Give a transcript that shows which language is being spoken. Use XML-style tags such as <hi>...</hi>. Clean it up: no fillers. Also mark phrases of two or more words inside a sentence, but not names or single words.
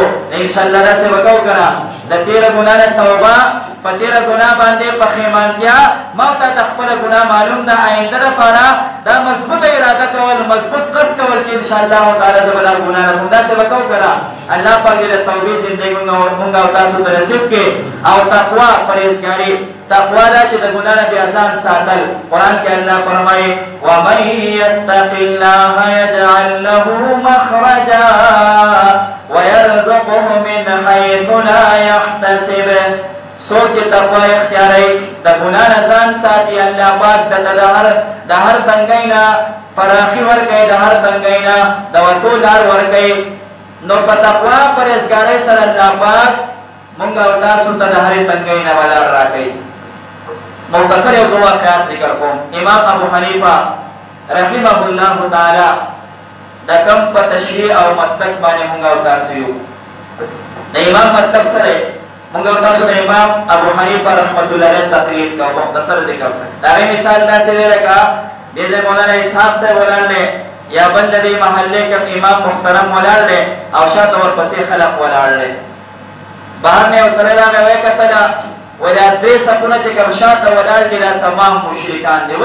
<ps>انشاءالله داسې به کوو که نه، د تېره ګناه نه توبه، په تېره ګناه باندې پښیمانتیا، ما ورته د خپله ګناه معلوم ده، آینده لپاره دا مضبوطه اراده کول، مضبوط قصد کول چې</ps> <ar>انشاءالله تعالی</ar> <ps>زه به دا ګناه نه کوم. داسې به کوو که نه. الله پاک دې د توبې زندګي مونږ او تاسو ته نصیب کړي او تقوا، پرهیزګاري. تقوا دا چې د ګناه نه بیا ځان ساتل. قرآن کې الله فرمایي</ps> <ar>ومن یتق الله یجعل له مخرجا ویرزقه من حیث لا یحتسب.</ar> <ps>سوچ تقوا اختیاري، د ګناه نه ځان ساتي. الله پاک دته د هر تنګۍ نه پراخي ورکوي، د هر تنګۍ نه د وتو لار ورکوي. نو په تقوا پرهیزګارۍ سره الله پاک مونږ او تاسو ته د هرې تنګۍ نه ولار راکړي. مختصر یو دوه واقعات ذکر کوم. امام ابو حنیفه</ps> <ar>رحمه الله تعالی</ar> <ps>د کوم په تشریع او مسلک باندې مونږ او تاسو یو. د امام مطلب سره مونږ او تاسو د امام ابو حنیفه</ps> <ar>رحمۃ اللہ علیہ</ar> <ur>تقریر کا مختصر ذکر.</ur> <ps>دا مثال داسې دی لکه دې مولانا اسحاق صاحب ولاړ یا بل دې محلې کې امام محترم ولاړ دی او شاته ورپسې خلق ولاړ دی. بهر نه وسره راغی کتل ولا درې سپونه چې کوم شاته ولاړ دي دا تمام مشرکان دي.</ps>